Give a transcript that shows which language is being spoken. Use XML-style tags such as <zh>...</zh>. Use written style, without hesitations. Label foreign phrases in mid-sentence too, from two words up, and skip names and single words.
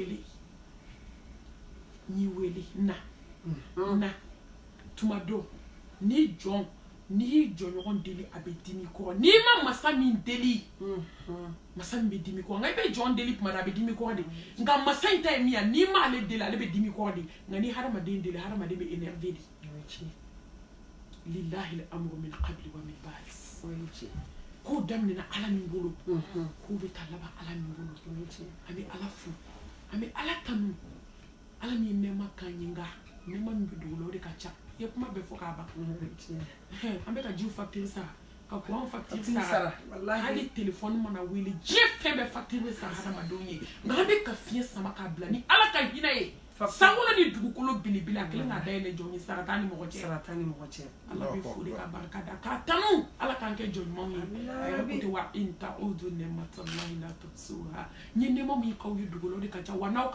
<bm>n'i wele na tuma dɔ n'i y'i jɔɲɔgɔn deli a bɛ dimi kɔrɔ n'i ma masa min deli masa min bɛ dimi kɔrɔ nka i bɛ jɔn deli tuma na a bɛ dimi kɔrɔ de nka masa in ta ye min ye n'i ma ale deli ale bɛ dimi kɔrɔ de nka ni hadamaden deli hadamaden bɛ énervé de</bm> <ar>لله الأمر من قبل ومن بعد</ar> <bm>k'o daminɛna ala min bolo k'o bɛ taa laban ala min bolo an bɛ ala fo an bɛ ala tanu ala min ye nɛɛma k'an ye nka nɛɛma min bɛ dugu la o de ka ca i ye kuma bɛɛ fɔ k'a ban an bɛ ka jiw facture sara ka</bm> <fr>courant facture</fr> <bm>sara hali téléphone mana wele diɲɛ fɛn bɛɛ facture bɛ sara hadamadenw ye nka an bɛ ka fiɲɛ sama k'a bila ni ala ka hinɛ ye sankolo ni dugukolo belebele a kelen k'a dayɛlɛ jɔn ye sara t'a ni mɔgɔ cɛ ala bɛ fo de ka barika da k'a tanu ala k'an kɛ jɔn ɲumanw ye a yɛrɛ ko ten</bm> <ar>وإن تعدوا نعمة الله لا تحصوها</ar> <bm>n ye nɛɛma min k'aw ye dugu la o de ka ca wa n'aw ka</bm>